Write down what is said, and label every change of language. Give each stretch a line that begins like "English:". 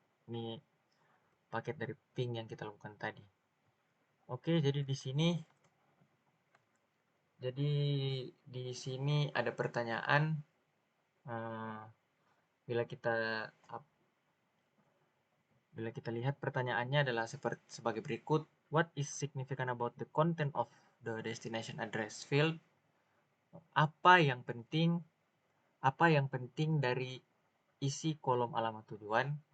Indonesian: Ini paket dari ping yang kita lakukan tadi. Oke, jadi di sini ada pertanyaan. eh, bila kita Bila kita lihat pertanyaannya adalah sebagai berikut.
English: What is significant about the content of the destination address field?
Indonesian: Apa yang penting? Apa yang penting dari isi kolom alamat tujuan?